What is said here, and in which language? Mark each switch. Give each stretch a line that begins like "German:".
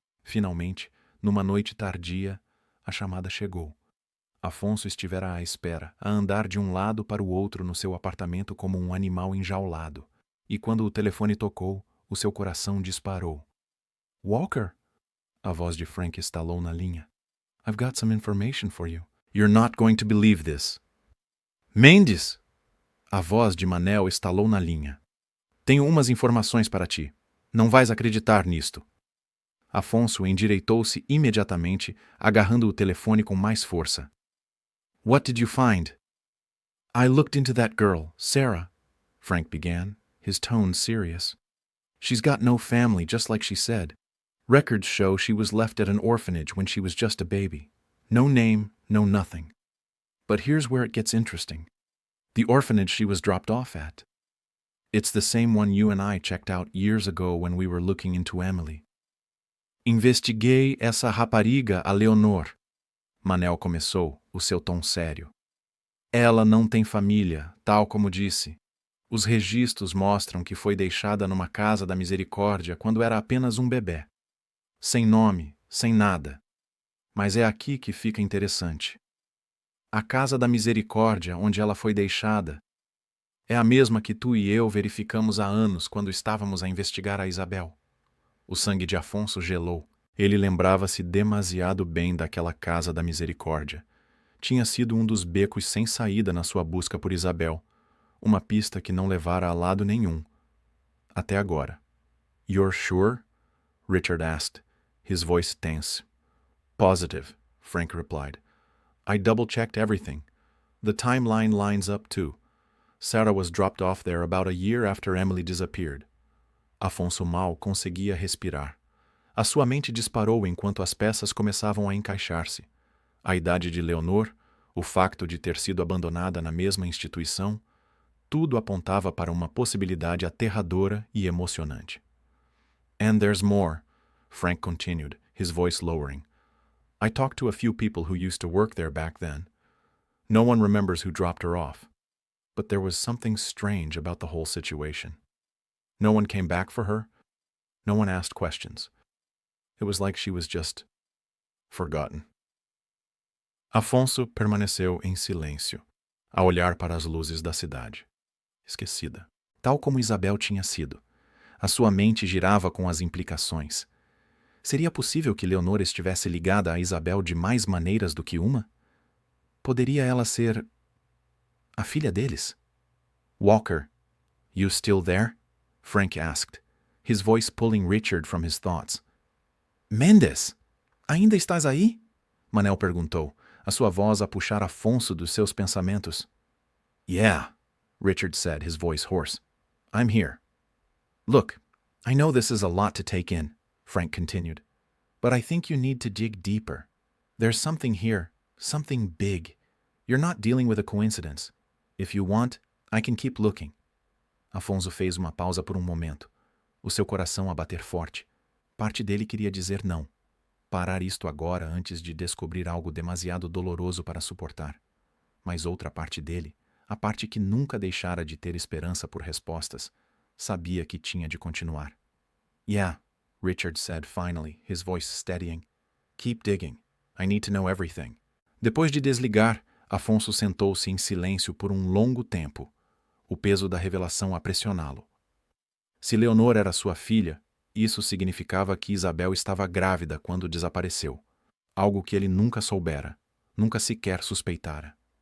Portuguese: Finalmente, numa noite tardia, a chamada chegou. Afonso estivera à espera, a andar de um lado para o outro no seu apartamento como um animal enjaulado, e quando o telefone tocou, o seu coração disparou. Walker? A voz de Frank estalou na linha.
English: I've got some information for you. You're not going to believe this.
Portuguese: Mendes! A voz de Manel estalou na linha. Tenho umas informações para ti. Não vais acreditar nisto. Afonso endireitou-se imediatamente, agarrando o telefone com mais força.
English: What did you find? I looked into that girl, Sarah, Frank began, his tone serious. She's got no family, just like she said. Records show she was left at an orphanage when she was just a baby. No name, no nothing. But here's where it gets interesting. The orphanage she was dropped off at. It's the same one you and I checked out years ago when we were looking into Emily.
Portuguese: Investiguei essa rapariga a Leonor. Manel começou, o seu tom sério. Ela não tem família, tal como disse. Os registros mostram que foi deixada numa Casa da Misericórdia quando era apenas um bebê. Sem nome, sem nada. Mas é aqui que fica interessante. A Casa da Misericórdia, onde ela foi deixada, é a mesma que tu e eu verificamos há anos quando estávamos a investigar a Isabel. O sangue de Afonso gelou. Ele lembrava-se demasiado bem daquela Casa da Misericórdia. Tinha sido um dos becos sem saída na sua busca por Isabel. Uma pista que não levara a lado nenhum. Até agora.
English: You're sure? Richard asked, his voice tense. Positive, Frank replied. I double-checked everything. The timeline lines up too. Sarah was dropped off there about a year after Emily disappeared.
Portuguese: Afonso mal conseguia respirar. A sua mente disparou enquanto as peças começavam a encaixar-se. A idade de Leonor, o facto de ter sido abandonada na mesma instituição, tudo apontava para uma possibilidade aterradora e emocionante.
English: "And there's more," Frank continued, his voice lowering. "I talked to a few people who used to work there back then. No one remembers who dropped her off. But there was something strange about the whole situation. No one came back for her. No one asked questions. It was like she was just forgotten."
Portuguese: Afonso permaneceu em silêncio, a olhar para as luzes da cidade. Esquecida. Tal como Isabel tinha sido. A sua mente girava com as implicações. Seria possível que Leonor estivesse ligada a Isabel de mais maneiras do que uma? Poderia ela ser a filha deles?
English: "Walker, you still there?" Frank asked, his voice pulling Richard from his thoughts.
Portuguese: "Mendes, ainda estás aí?" Manel perguntou, a sua voz a puxar Afonso dos seus pensamentos.
English: "Yeah," Richard said, his voice hoarse. "I'm here." "Look, I know this is a lot to take in," Frank continued, "but I think you need to dig deeper. There's something here, something big. You're not dealing with a coincidence. If you want, I can keep looking."
Portuguese: Afonso fez uma pausa por um momento, o seu coração a bater forte. Parte dele queria dizer não. Parar isto agora antes de descobrir algo demasiado doloroso para suportar. Mas outra parte dele, a parte que nunca deixara de ter esperança por respostas, sabia que tinha de continuar.
English: "Yeah," Richard said finally, his voice steadying. "Keep digging. I need to know everything."
Portuguese: Depois de desligar, Afonso sentou-se em silêncio por um longo tempo, o peso da revelação a pressioná-lo. Se Leonor era sua filha, isso significava que Isabel estava grávida quando desapareceu, algo que ele nunca soubera, nunca sequer suspeitara.